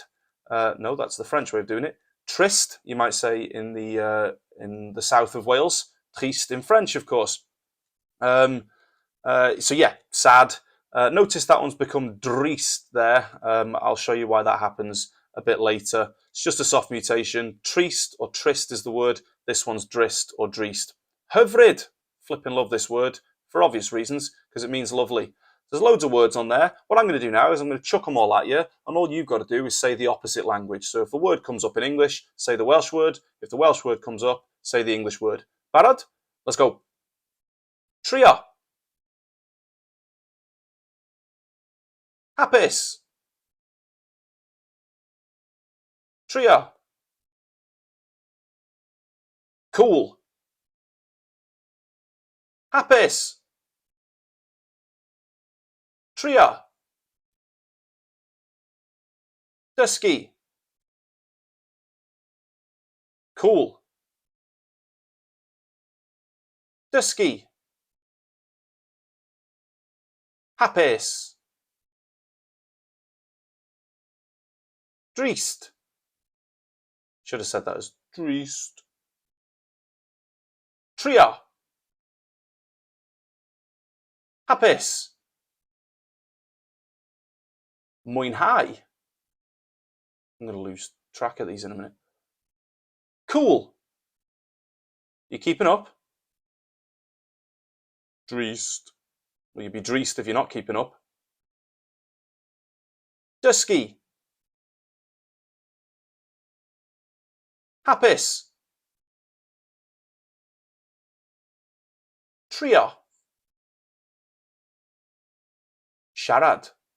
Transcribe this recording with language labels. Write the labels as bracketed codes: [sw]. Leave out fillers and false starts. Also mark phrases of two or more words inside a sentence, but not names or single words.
[en] No, that's the French way of doing it. Triste, you might say in the south of Wales. Triste in French, of course. So yeah, sad. Notice that one's become drist there. I'll show you why that happens a bit later. It's just a soft mutation. Triste or trist is the word. This one's drist or drist. [cy] Hyfryd. [en] Flipping love this word for obvious reasons, because it means lovely. There's loads of words on there. What I'm going to do now is I'm going to chuck them all at you, and all you've got to do is say the opposite language. So if a word comes up in English, say the Welsh word. If the Welsh word comes up, say the English word. Barod? Let's go. [cy] Trio. Hapus. Trio. Cool. Hapus. Trio. Dysgu. Cool. Dysgu. Hapus. Drist. [en] Should have said that as drist. [cy] Trio. Hapus. Mwynhau. [en] I'm going to lose track of these in a minute. Cool. You keeping up? [cy] Drist. [en] Well, you'd be drist if you're not keeping up. [cy] Dysgu. Hapus. Trio. Siarad.